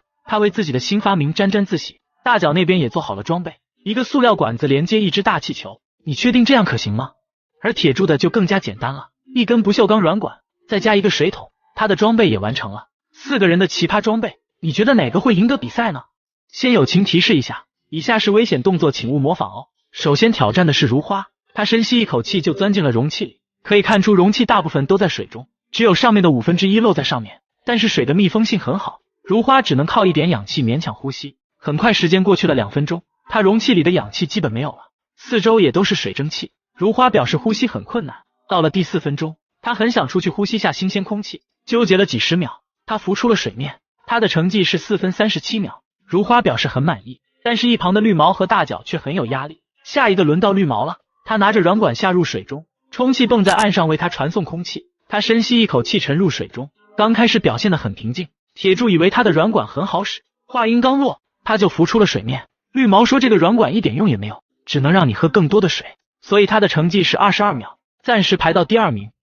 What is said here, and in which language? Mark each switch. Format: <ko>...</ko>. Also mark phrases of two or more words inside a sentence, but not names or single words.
<zh>他為自己的新發明沾沾自喜。大腳那邊也做好了裝備，一個塑料管子連接一只大氣球。你確定這樣可行嗎？而鐵柱的就更加簡單了，一根不鏽鋼軟管，再加一個水桶，他的裝備也完成了。4個人的奇葩裝備，你覺得哪個會贏得比賽呢？先友情提示一下，以下是危險動作，請勿模仿哦。首先挑戰的是如花，他深吸一口氣就鑽進了容器裡，可以看出容器大部分都在水中，只有上面的1/5露在上面，但是水的密封性很好，如花只能靠一點氧氣勉強呼吸。很快时間過去了2分鐘，他容器裡的氧气基本沒有了，四周也都是水蒸气。如花表示呼吸很困难。到了第4分鐘，他很想出去呼吸下新鮮空氣，糾結了幾十秒，他浮出了水面。他的成績是4分37秒。如花表示很滿意，但是一旁的綠毛和大腳卻很有壓力。下一個輪到綠毛了，他拿着軟管下入水中，充氣泵在岸上為他傳送空氣。他深吸一口氣沉入水中，剛開始表現得很平靜。鐵柱以為他的軟管很好使，話音剛落，他就浮出了水面。綠毛說這個軟管一點用也沒有，只能讓你喝更多的水，所以他的成績是22秒，暫時排到第2名。</zh>